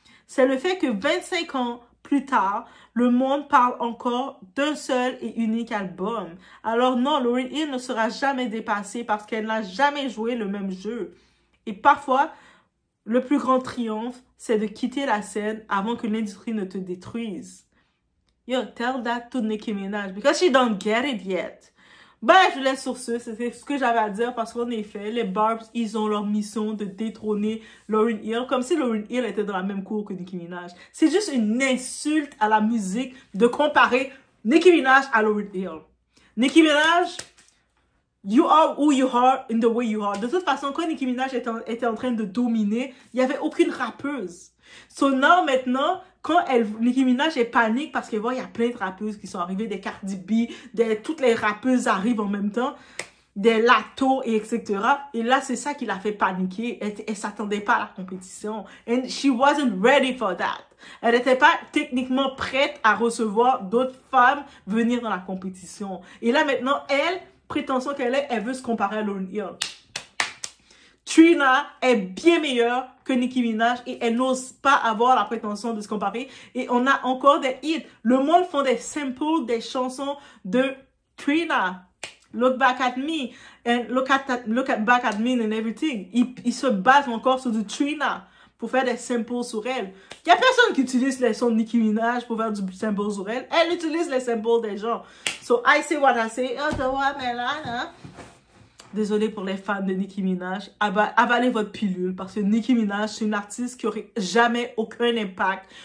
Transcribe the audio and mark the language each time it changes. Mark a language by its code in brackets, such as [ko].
[fr] C'est le fait que 25 ans plus tard, le monde parle encore d'un seul et unique album. Alors non, Lauryn Hill ne sera jamais dépassée parce qu'elle n'a jamais joué le même jeu. Et parfois, le plus grand triomphe, c'est de quitter la scène avant que l'industrie ne te détruise. [en] Yo, tell that to Nicki Minaj because she don't get it yet. [fr] Ben, je vous laisse sur ce. C'était ce que j'avais à dire parce qu'en effet, les Barbs, ils ont leur mission de détrôner Lauryn Hill comme si Lauryn Hill était dans la même cour que Nicki Minaj. C'est juste une insulte à la musique de comparer Nicki Minaj à Lauryn Hill. Nicki Minaj, [en] You are who you are in the way you are. [fr] De toute façon, quand Nicki Minaj était en train de dominer, il n'y avait aucune rappeuse. [en] So now, [fr] maintenant, quand Nicki Minaj est panique parce qu'elle voit il y a plein de rappeuses qui sont arrivées, des Cardi B, toutes les rappeuses arrivent en même temps, des Lato, et etc. Et là, c'est ça qui l'a fait paniquer. Elle s'attendait pas à la compétition. [en] And she wasn't ready for that. [fr] Elle n'était pas techniquement prête à recevoir d'autres femmes venir dans la compétition. Et là, maintenant, prétention qu'elle est, elle veut se comparer à Lauryn Hill. Trina est bien meilleure que Nicki Minaj et elle n'ose pas avoir la prétention de se comparer. Et on a encore des hits. Le monde font des samples des chansons de Trina. [en] Look back at me and look back at me and everything. [fr] Ils se basent encore sur du Trina pour faire des samples sur elle. Il n'y a personne qui utilise les sons de Nicki Minaj pour faire du sample sur elle. Elle utilise les samples des gens. [en] So I say what I say. Oh, the woman, [fr] désolée pour les fans de Nicki Minaj. Avalez votre pilule parce que Nicki Minaj, c'est une artiste qui aurait jamais aucun impact.